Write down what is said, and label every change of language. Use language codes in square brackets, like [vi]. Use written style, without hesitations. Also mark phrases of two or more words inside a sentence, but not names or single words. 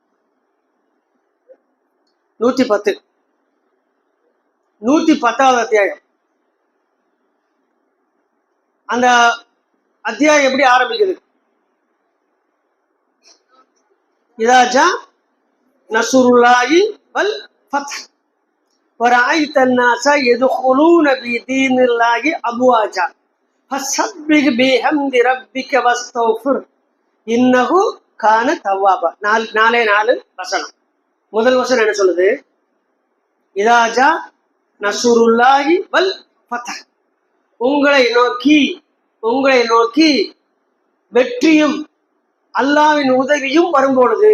[ta] 110, 110வது அத்தியாயம். அந்த அத்தியாயம் எப்படி ஆரம்பிக்குது, [ar] إذا جاء نصر الله والفتح ورأيت الناس يدخلون في دين الله أفواجا فسبح بحمد ربك واستغفر إنه كان توابا. [ta] நாலே 4 வசனம். முதல் வசனம் என்ன சொல்லுது? [ar] إذا جاء نصر الله والفتح. [ta] உங்களை நோக்கி வெற்றியும் அல்லாஹ்வின் உதவியும் வரும்பொழுது.